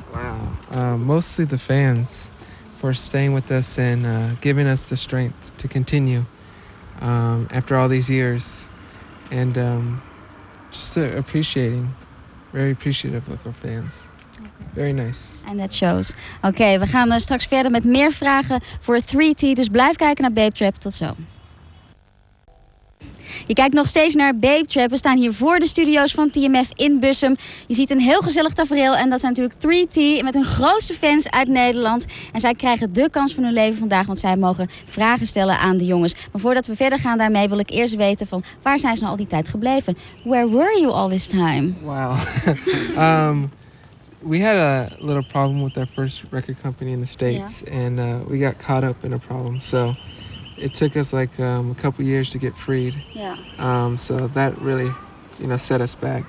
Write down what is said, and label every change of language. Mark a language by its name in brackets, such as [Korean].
[English] Wow. Mostly the fans for staying with us and giving us the strength to continue after all these years. And just very appreciative of our fans. Very nice. And that shows. [Dutch] Oké, we gaan straks verder met meer vragen voor 3T. Dus blijf kijken naar Babetrap. Tot zo. Je kijkt nog steeds naar Babetrap. We staan hier voor de studio's van TMF in Bussum. Je ziet een heel gezellig tafereel. En dat zijn natuurlijk 3T met hun grootste fans uit Nederland. En zij krijgen de kans van hun leven vandaag. Want zij mogen vragen stellen aan de jongens. Maar voordat we verder gaan daarmee wil ik eerst weten van... waar zijn ze nou al die tijd gebleven? [English] Where were you all this time? Wow. We had a little problem with our first record company in the States. Yeah. And we got caught up in a problem. So it took us like a couple years to get freed. Yeah. So that really, set us back.